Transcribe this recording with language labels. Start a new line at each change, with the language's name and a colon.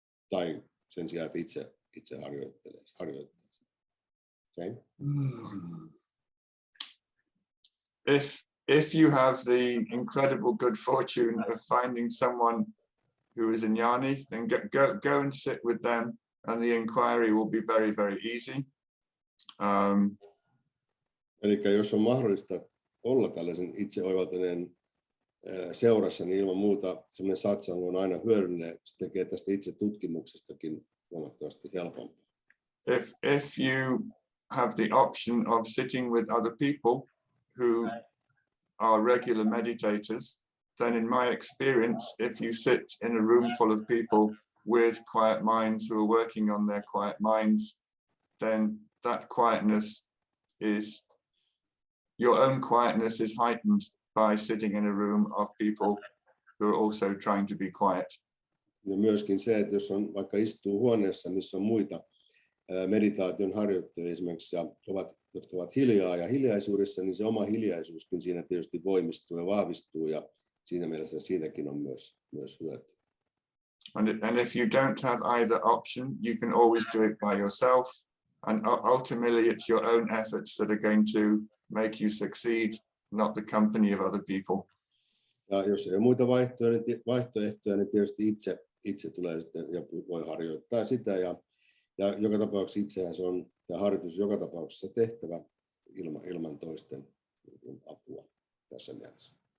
Finnish: Tai sen sijaan, että itse harjoittaa sitä. Okay.
English: If you have the incredible good fortune of finding someone who is a jnani, then go and sit with them, and the inquiry will be very, very easy.
Finnish: Eli jos on mahdollista olla tällaisen itse oivaltaneen seurassa, niin ilman muuta semmoinen satsang on aina hyödyllinen. Se tekee tästä itse tutkimuksestakin huomattavasti helpompaa.
English: If you have the option of sitting with other people who are regular meditators, then in my experience, if you sit in a room full of people with quiet minds who are working on their quiet minds, then that quietness is, your own quietness is heightened by sitting in a room of people who are also trying to be quiet.
Finnish: Ja myöskin se, että jos on vaikka istuu huoneessa, missä on muita meditaation harjoittajia esimerkiksi, jotka ovat hiljaa ja hiljaisuudessa, niin se oma hiljaisuuskin siinä tietysti voimistuu ja vahvistuu, ja siinä mielessä siitäkin on myös hyötyä.
English: And if you don't have either option, you can always do it by yourself, and ultimately it's your own efforts that are going to make you succeed, not the company of other people.
Finnish: Ja jos ei ole muita vaihtoehtoja, niin tietysti itse tulee sitten ja voi harjoittaa sitä, ja joka tapauksessa itsehän se on tämä harjoitus joka tapauksessa tehtävä ilman toisten apua tässä mielessä.